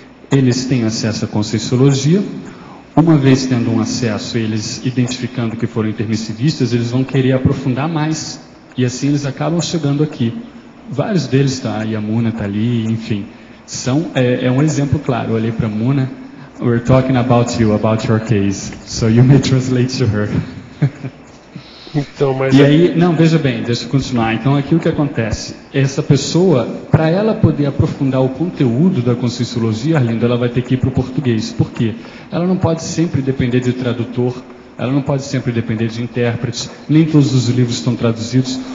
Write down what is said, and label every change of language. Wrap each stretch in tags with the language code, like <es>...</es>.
<pt>Eles têm acesso à conscienciologia. Uma vez tendo um acesso, eles identificando que foram intermissivistas, eles vão querer aprofundar mais. E assim eles acabam chegando aqui. Vários deles, tá? E a Muna está ali, enfim. É um exemplo claro. Eu olhei para a Muna.</pt> <en>We're talking about you, about your case. So you may translate to her.</en> <pt>Então, mas e aí, não, veja bem, deixa eu continuar. Então, aqui o que acontece? Essa pessoa, para ela poder aprofundar o conteúdo da conscienciologia, Arlindo, ela vai ter que ir para o português. Por quê? Ela não pode sempre depender de tradutor, ela não pode sempre depender de intérprete, nem todos os livros estão traduzidos.</pt>